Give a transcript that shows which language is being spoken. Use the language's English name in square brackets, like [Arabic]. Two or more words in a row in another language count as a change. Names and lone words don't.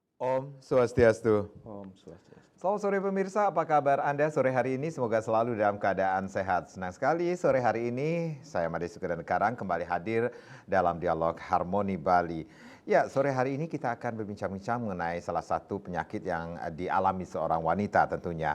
[Balinese] Om Swastiastu. Om Swastiastu. [Indonesian] Selamat sore pemirsa, apa kabar Anda sore hari ini? Semoga selalu dalam keadaan sehat. Senang sekali sore hari ini saya Made Sukadana Karang kembali hadir dalam dialog Harmoni Bali. Ya, sore hari ini kita akan berbincang-bincang mengenai salah satu penyakit yang dialami seorang wanita tentunya.